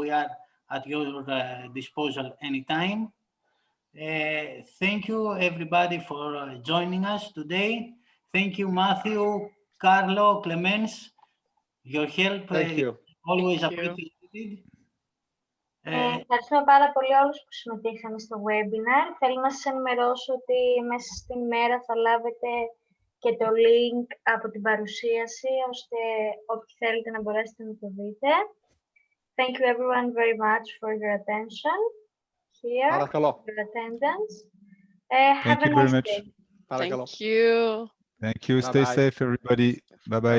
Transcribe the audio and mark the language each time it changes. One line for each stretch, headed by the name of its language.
English: We are at your disposal anytime. Thank you, everybody, for joining us today. Thank you, Matthew, Carlo, Clemens. Your help is always appreciated.
Greek: Ευχαριστούμε πάρα πολύ όλους που συμμετείχαν στο webinar. Θέλω να σας ενημερώσω ότι μέσα στην ημέρα θα λάβετε και το link από την παρουσίαση, ώστε όποιοι θέλετε να μπορέσετε να το δείτε.
English: Thank you everyone very much for your attention here, your attendance. Have a nice day. Thank you. Thank you. Stay safe, everybody. Bye-bye.